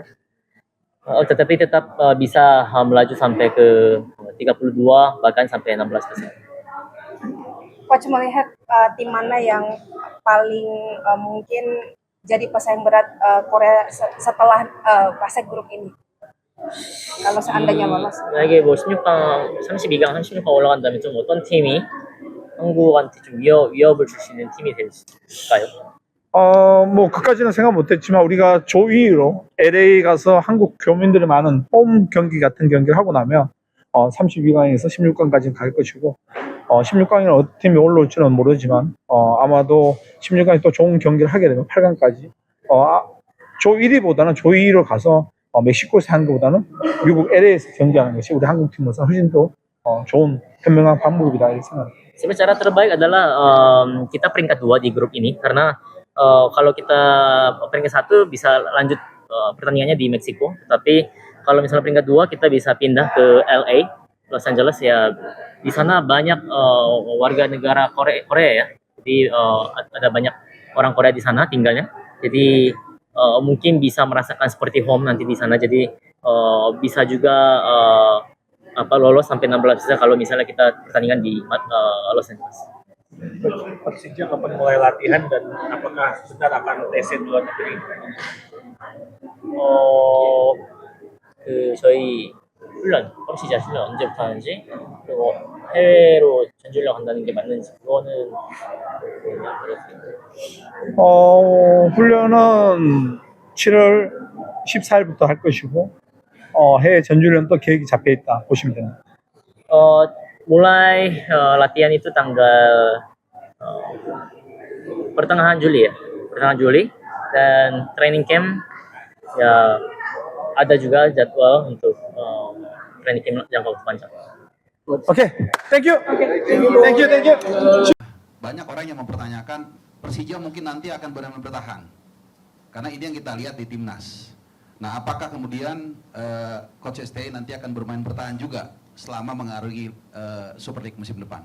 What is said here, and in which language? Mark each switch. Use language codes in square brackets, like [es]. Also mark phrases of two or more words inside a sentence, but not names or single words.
[id] Tetapi tetap bisa melaju sampai ke 32 bahkan sampai 16%. Coach melihat tim mana yang paling mungkin jadi pesaing berat Korea setelah fase grup ini? Kalau seandainya lolos. [ko] 만약에 뭐 16강, 32강, 36강 올라간다면 좀 어떤 팀이 한국한테 좀 위협을 줄 수 있는 팀이 될까요? 그까지는 생각 못했지만 우리가 조 2위로 LA 가서 한국 교민들이 많은 홈 경기 같은 경기를 하고 나면 32강에서 16강까지 갈 것이고, 16강에는 어떤 팀이 올라올지는 모르지만 아마도 16강에 또 좋은 경기를 하게 되면 8강까지 조 1위보다는 조 2위로 가서 멕시코에서 하는 것보다는 미국 LA에서 경기하는 것이 우리 한국팀으로서 훨씬 더 좋은 현명한 방법이다 이렇게 생각합니다. [id] Sebenarnya cara terbaik adalah kita peringkat 2 di grup ini, karena kalau kita peringkat 1 bisa lanjut pertandingannya di Meksiko, tapi kalau misalnya peringkat 2 kita bisa pindah ke LA, Los Angeles ya, di sana banyak warga negara Korea ya, jadi ada banyak orang Korea di sana tinggalnya, jadi mungkin bisa merasakan seperti home nanti di sana, jadi bisa juga lolos sampai 16 besar kalau misalnya kita pertandingan di Los Angeles. Persija kapan mulai latihan dan apakah benar akan TC luar negeri? [ko] 저희 훈련, 컴시자 훈련 언제부터 하는지, 그리고 해외로 전주훈련 간다는 게 맞는지, 그거는 훈련은 7월 14일부터 할 것이고, 해외 전주련도 계획이 잡혀 있다 보시면 됩니다. [id] mulai latihan itu tanggal pertengahan Juli ya, pertengahan Juli, dan [en] training camp [id] ya ada juga jadwal untuk [en] training camp [id] jangka waktu panjang. Oke, [en] thank you. Thank you. [id] Banyak orang yang mempertanyakan Persija mungkin nanti akan benar-benar bertahan, karena ini yang kita lihat di timnas. Nah, apakah kemudian Coach STI nanti akan bermain bertahan juga selama mengaruhi Super League musim depan?